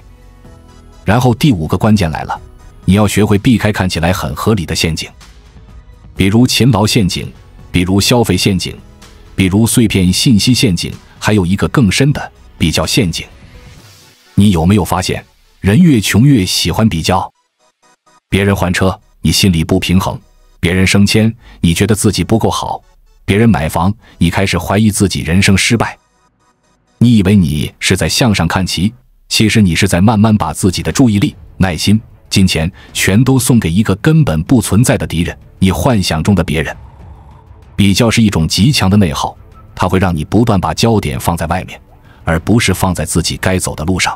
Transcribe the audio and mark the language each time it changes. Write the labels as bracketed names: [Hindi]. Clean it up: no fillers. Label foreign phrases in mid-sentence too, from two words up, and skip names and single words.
[Chinese] 然後第5個關鍵來了，你要學會避開看起來很合理的陷阱，比如勤勞陷阱，比如消費陷阱，比如碎片信息陷阱，還有一個更深的比較陷阱。你有沒有發現，人越窮越喜歡比較？別人換車，你心裡不平衡；別人升遷，你覺得自己不夠好；別人買房，你開始懷疑自己人生失敗。你以為你是在向上看齊，其實你是在慢慢把自己的注意力、耐心、金錢全都送給一個根本不存在的敌人，你幻想中的別人。比較是一種極強的內耗，它会讓你不斷把焦点放在外面，而不是放在自己該走的路上。